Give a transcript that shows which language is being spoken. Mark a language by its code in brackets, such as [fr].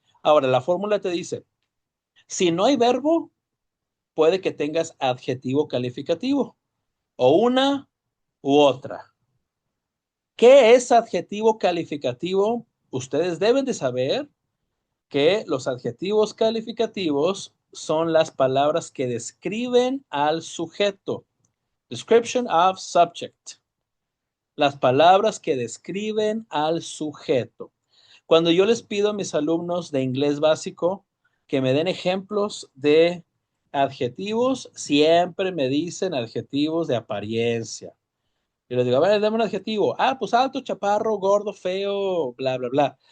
[es] Ahora, la fórmula te dice, si no hay verbo, puede que tengas adjetivo calificativo o una u otra. ¿Qué es adjetivo calificativo? Ustedes deben de saber que los adjetivos calificativos son las palabras que describen al sujeto. [en] Description of subject. [es] Las palabras que describen al sujeto. Cuando yo les pido a mis alumnos de inglés básico que me den ejemplos de adjetivos, siempre me dicen adjetivos de apariencia. Yo les digo, a ver, dame un adjetivo. Ah, pues alto, chaparro, gordo, feo, bla, bla, bla.